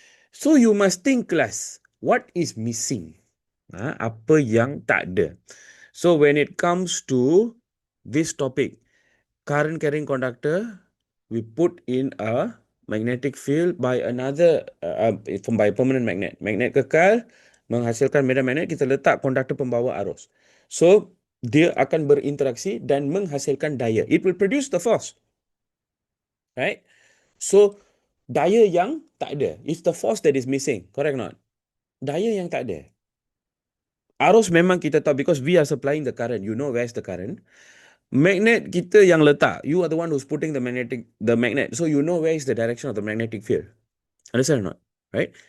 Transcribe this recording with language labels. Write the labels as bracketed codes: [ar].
[en] So you must think class, what is missing? [ms] Apa yang tak ada? [en] So when it comes to this topic, current carrying conductor, we put in a magnetic field by by permanent magnet. [ms] Magnet kekal menghasilkan medan magnet, kita letak konduktor pembawa arus. So dia akan berinteraksi dan menghasilkan daya. [en] It will produce the force. Right? So, [ms] daya yang tak ada. [en] It's the force that is missing. Correct or not? [ms] Daya yang tak ada. Arus memang kita tahu [en] because we are supplying the current. You know where's the current. [ms] Magnet kita yang letak. [en] You are the one who's putting the magnet. So, you know where is the direction of the magnetic field. Understand or not? Right?